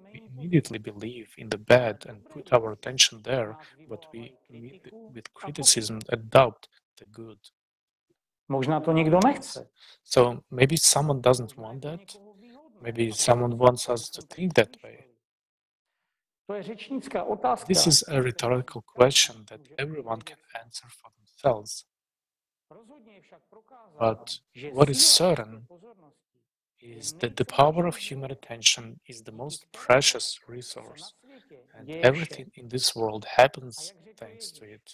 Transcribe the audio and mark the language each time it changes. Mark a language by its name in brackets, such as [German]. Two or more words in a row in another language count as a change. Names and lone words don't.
[English] We immediately believe in the bad and put our attention there, but we meet with criticism adopt the good. [Czech] Možná to někdo nechce. [English] So maybe someone doesn't want that. Maybe someone wants us to think that way. [Czech] To je řečnická otázka. [English] This is a rhetorical question that everyone can answer for themselves. But what is certain is that the power of human attention is the most precious resource, and everything in this world happens thanks to it.